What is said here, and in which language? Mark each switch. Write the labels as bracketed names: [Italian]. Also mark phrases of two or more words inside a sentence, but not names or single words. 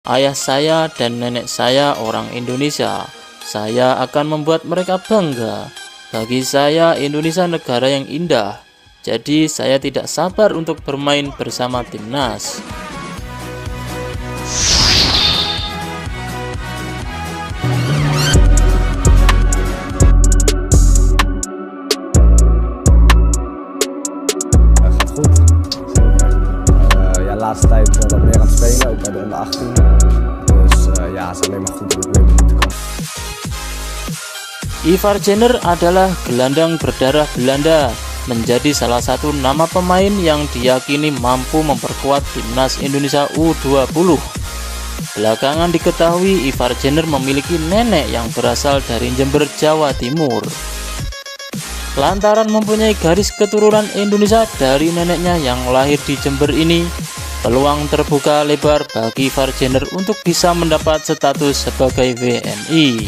[Indonesian] Ayah saya dan nenek saya orang Indonesia. Saya akan membuat mereka bangga. Bagi saya, Indonesia negara yang indah. Jadi saya tidak sabar untuk bermain bersama timnas. [Dutch] Gaat goed. Ja, laatste tijd wat meer aan het spelen, ook bij de onder 18. Dus ja, het is alleen maar goed dat ik weer moeten komen. [Indonesian] Ivar Jenner adalah gelandang berdarah Belanda, menjadi salah satu nama pemain yang diyakini mampu memperkuat timnas Indonesia U20. Belakangan diketahui Ivar Jenner memiliki nenek yang berasal dari Jember, Jawa Timur. Lantaran mempunyai garis keturunan Indonesia dari neneknya yang lahir di Jember ini, peluang terbuka lebar bagi Ivar Jenner untuk bisa mendapat status sebagai WNI.